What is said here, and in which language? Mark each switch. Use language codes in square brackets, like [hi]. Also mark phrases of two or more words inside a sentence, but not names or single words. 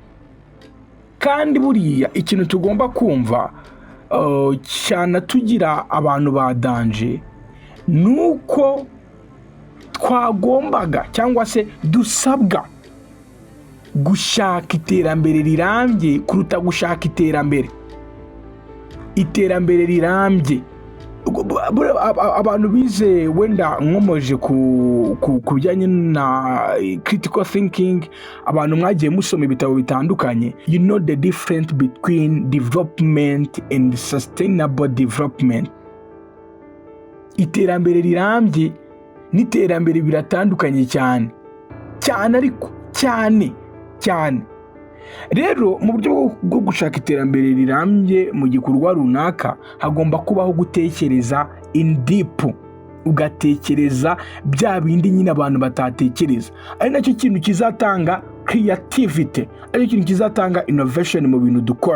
[rw] Kandi buriya ikintu tugomba kumva cyane tugira abantu badanje nuko twagombaga cyangwa se dusabwa gushaka iterambere rirambye kuruta gushaka iterambere rirambye. Abantu bize wenda nkomoje ku bijyanye na [en] critical thinking, [rw] abantu mwagiye musoma ibitabo bitandukanye, [en] you know the difference between development and sustainable development. [rw] Iterambere rirambye n'iterambere biratandukanye cyane, ariko cyane cyane. Rero mu buryo bwo gushaka iterambere rirambye mu gikorwa runaka hagomba kubaho gutekereza [en] in deep, [rw] ugatekereza bya bindi nyine abantu batatekereza, ari nacyo kintu kizatanga creativity, ari kintu kizatanga innovation mu bintu dukora.